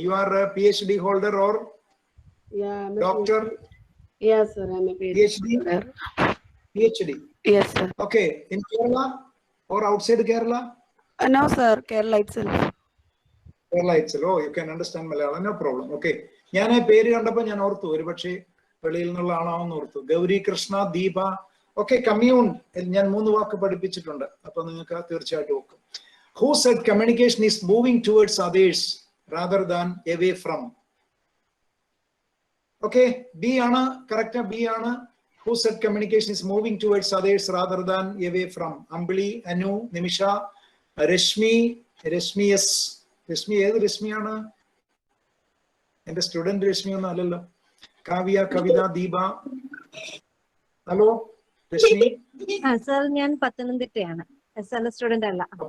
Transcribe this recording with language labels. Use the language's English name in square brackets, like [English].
[English] You are a PhD holder or doctor? Yes, sir. I'm a PhD. PhD. Yes, sir. Okay. In Kerala or outside Kerala? No, sir. Kerala itself. Kerala itself. Oh, you can understand Malayalam. No problem. Okay. [Malayalam] ഞാൻ പേര് കണ്ടപ്പോൾ ഞാൻ ഓർത്തു ഒരു പക്ഷേ വെളിയിൽ നിന്നുള്ള ആളാണെന്ന് ഓർത്തു. ഗൗരി കൃഷ്ണ, ദീപ. ഓക്കെ, കമ്മ്യൂൺ ഞാൻ 3 വാക്ക് പഠിപ്പിച്ചിട്ടുണ്ട്. അപ്പൊ നിങ്ങൾക്ക് തീർച്ചയായിട്ടും നോക്കും. [English] Who said communication is moving towards others rather than away from? Okay, [Malayalam] B ആണ് [English] correct. B ആണ്. Who said communication is moving towards others rather than away from? Ambali, Anu, Nimisha, Rashmi. Rashmi yes. [Malayalam] Rashmi ഏത് രശ്മിയാണ്? എന്റെ student Rashmi ഒന്നും അല്ലല്ലോ. കാവ്യ, കവിത, Deepa. Hello Rashmi. Sir, ഞാൻ പത്തനംതിട്ടയാണ്. SL student അല്ല.